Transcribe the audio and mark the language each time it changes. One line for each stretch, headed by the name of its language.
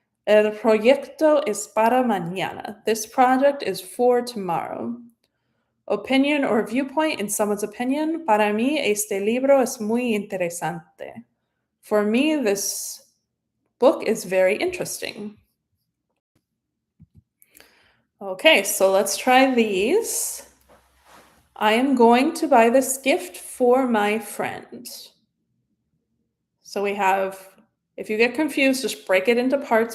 Spanish: El proyecto es para mañana.
English: This project is for tomorrow. Opinion or viewpoint in someone's opinion.
Spanish: Para mí, este libro es muy interesante.
English: For me, this book is very interesting. Okay, so let's try these. I am going to buy this gift for my friend. So we have, if you get confused, just break it into parts.